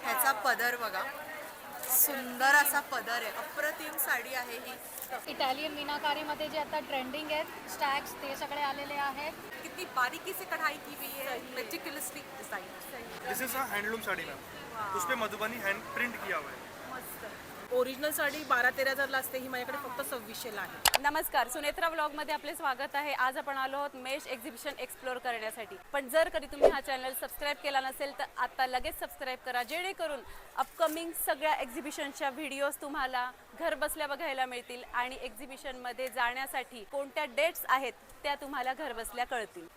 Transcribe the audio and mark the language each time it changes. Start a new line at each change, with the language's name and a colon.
Marathi: पदर बघा, सुंदर असा पदर आहे. अप्रतिम साडी आहे ही. इटालियन मीनाकारीमध्ये जे आता ट्रेंडिंग आहेत स्टॅग्स ते सगळे आलेले आहेत.
Hindi: कितनी बारीकी से कढ़ाई की हुई है, meticulously design.
English: This is a handloom sari ma'am.
Hindi: उस पे मधुबनी हैंड प्रिंट किया हुआ है.
Marathi: ओरिजिनल साडी 12-13 हजारला असते, ही माझ्याकडे फक्त 2600ला आहे. नमस्कार, सुनेत्रा व्लॉगमध्ये आपले स्वागत आहे. आज आपण आलो आहोत मेश एक्झिबिशन एक्सप्लोर करण्यासाठी. पण जर कधी तुम्ही हा चॅनल सबस्क्राईब केला नसेल तर आता लगेच सबस्क्राईब करा, जेणेकरून अपकमिंग सगळ्या एक्झिबिशनच्या व्हिडिओज तुम्हाला घर बसल्या बघायला मिळतील आणि एक्झिबिशनमध्ये जाण्यासाठी कोणत्या डेट्स आहेत त्या तुम्हाला घर बसल्या कळतील.